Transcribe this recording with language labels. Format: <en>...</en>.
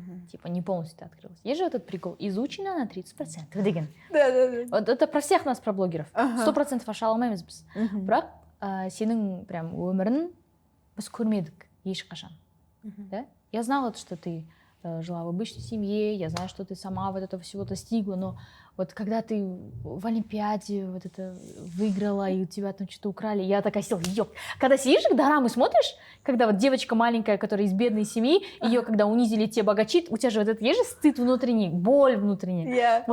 <ru>Типа не полностью ты открылась. Есть же этот прикол, изучено на 30% деген. Да. Вот это про всех нас, про блогеров.</ru> <kk>100% аша алмаймыз біз. Бірақ сенің прям өмірін біз көрмедік ешқашан.</kk> <ru>Да? Я знала, что ты жила в обычной семье, я знаю, что ты сама вот этого всего достигла, но вот когда ты в Олимпиаде вот это выиграла, и у тебя там что-то украли, я такая села, когда сидишь, дорамы смотришь, когда вот девочка маленькая, которая из бедной семьи, ее когда унизили те богачи, у тебя же вот это есть же стыд внутренний, боль внутренняя.</ru>